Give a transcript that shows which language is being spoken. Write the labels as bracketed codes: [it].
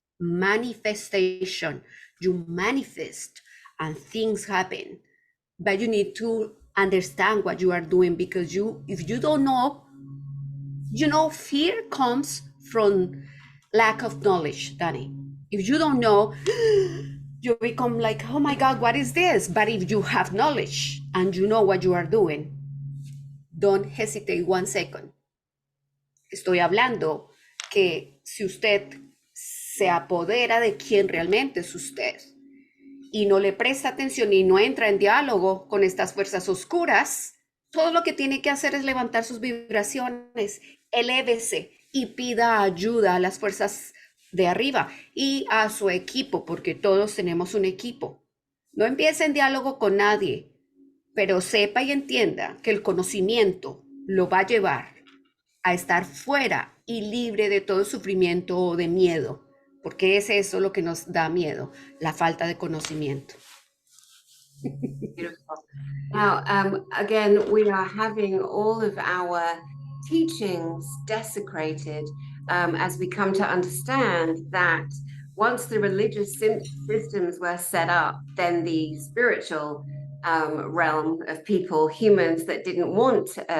[en] manifestation. You manifest and things happen, but you need to understand what you are doing, because if you don't know, fear comes from lack of knowledge, Danny. If you don't know, you become like, oh my God, what is this? But if you have knowledge and you know what you are doing, don't hesitate 1 second. [es] Estoy hablando que si usted se apodera de quien realmente es usted y no le presta atención y no entra en diálogo con estas fuerzas oscuras, todo lo que tiene que hacer es levantar sus vibraciones, elévese y pida ayuda a las fuerzas de arriba y a su equipo, porque todos tenemos un equipo. No empiece en diálogo con nadie, pero sepa y entienda que el conocimiento lo va a llevar a estar fuera y libre de todo sufrimiento o de miedo, porque es eso lo que nos da miedo, la falta de conocimiento. [en] Beautiful. Now, again, we are having all of our teachings desecrated as we come to understand that once the religious systems were set up, then the spiritual realm of people, humans that didn't want